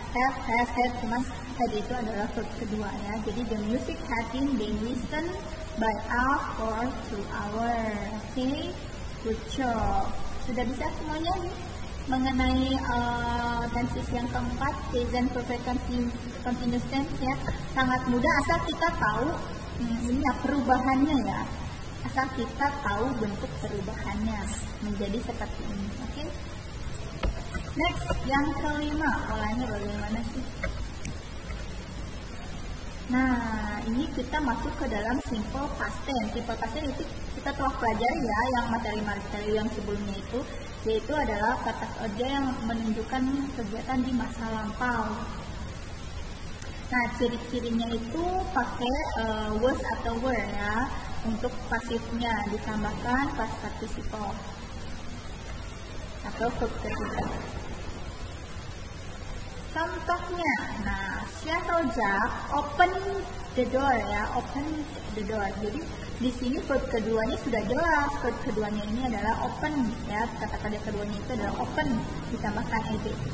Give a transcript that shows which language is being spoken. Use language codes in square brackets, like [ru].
[id] Have, has, head, cuman head itu adalah verb kedua ya. [en] Jadi the music had been being listened by us for 2 hours. Okay, good job. [id] Sudah bisa semuanya nih mengenai tenses yang keempat, present perfect continuous tense ya. Sangat mudah asal kita tahu ini ya perubahannya ya. Asal kita tahu bentuk perubahannya menjadi seperti ini. Oke. Next, yang kelima, polanya bagaimana sih? Nah, ini kita masuk ke dalam simple past tense. Simple past tense itu kita telah pelajari ya, yang materi-materi yang sebelumnya itu, yaitu adalah kata kerja yang menunjukkan kegiatan di masa lampau. Nah, ciri-cirinya itu pakai was atau were ya. Untuk pasifnya ditambahkan past participle atau verb ketiga. Contohnya, nah, [en] Seattle Jack open the door ya, open the door. [id] Jadi di sini verb keduanya sudah jelas, verb keduanya ini adalah open ya, kata kerja keduanya itu adalah open ditambahkan ed.